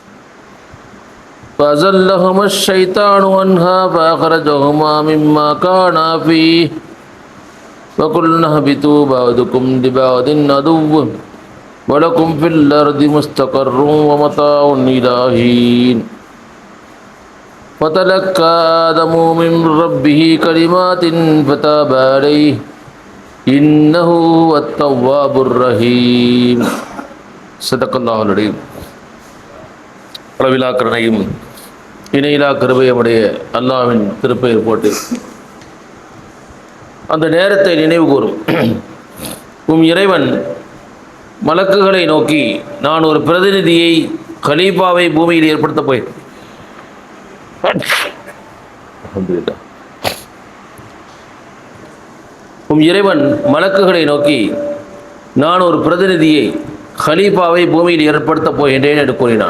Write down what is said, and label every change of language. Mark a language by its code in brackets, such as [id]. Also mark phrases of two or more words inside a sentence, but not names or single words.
[ar] فأزلهما الشيطان عنها فأخرجهما مما كانا فيه وقلنا اهبطوا بعضكم لبعض عدو ولكم في الأرض مستقر ومتاع إلى حين فتلقى آدم من ربه كلمات فتاب عليه إنه هو التواب الرحيم صدق الله العظيم. [ta] அளவிலா கருணையும் இணையிலா கிருபையுடைய அல்லாஹ்வின் திருப்பெயர் போட்டு அந்த நேரத்தை நினைவு கூறும். இறைவன் மலக்குகளை நோக்கி, நான் ஒரு பிரதிநிதியை கலீஃபாவை பூமியில் ஏற்படுத்த போய் இறைவன் மலக்குகளை நோக்கி, நான் ஒரு பிரதிநிதியை கலீஃபாவை பூமியில் ஏற்படுத்தப் போகின்றேன் என்று கூறினான்.